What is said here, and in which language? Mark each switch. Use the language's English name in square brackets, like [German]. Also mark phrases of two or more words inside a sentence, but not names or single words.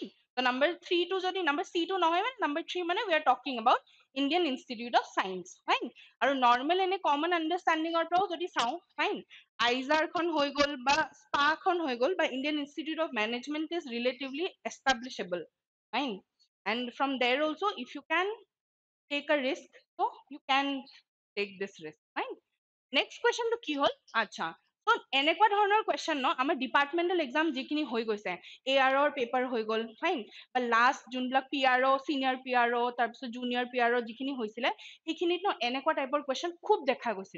[Assamese] তো number 3 টো যদি number C টো নহয় মানে number 3 মানে [English] we are talking about [Assamese] Indian Institute of Science, ফাইন। আৰু নৰ্মেল এনে কমন আন্ডাৰষ্টেণ্ডিংৰ পৰাও যদি চাওঁ, ফাইন, আইজাৰ খন হৈ গ'ল বা [English] স্পা খন হৈ গ'ল বা Indian Institute of Management is relatively establishable, fine, and from there also if you can take a risk, so you can take this risk, fine. [Assamese] নেক্সট কুৱেশ্যনটো কি হ'ল, আচ্ছা, তো এনেকুৱা ধৰণৰ কুৱেশ্যন ন আমাৰ ডিপাৰ্টমেণ্টেল এক্সাম যিখিনি হৈ গৈছে, AR পেপাৰ হৈ গ'ল, ফাইন, বা লাষ্ট যোনবিলাক PRO, চিনিয়ৰ PRO, তাৰপিছত জুনিয়ৰ PRO যিখিনি হৈছিলে সেইখিনিত ন এনেকুৱা টাইপৰ কুৱেশ্যন খুব দেখা গৈছিলে।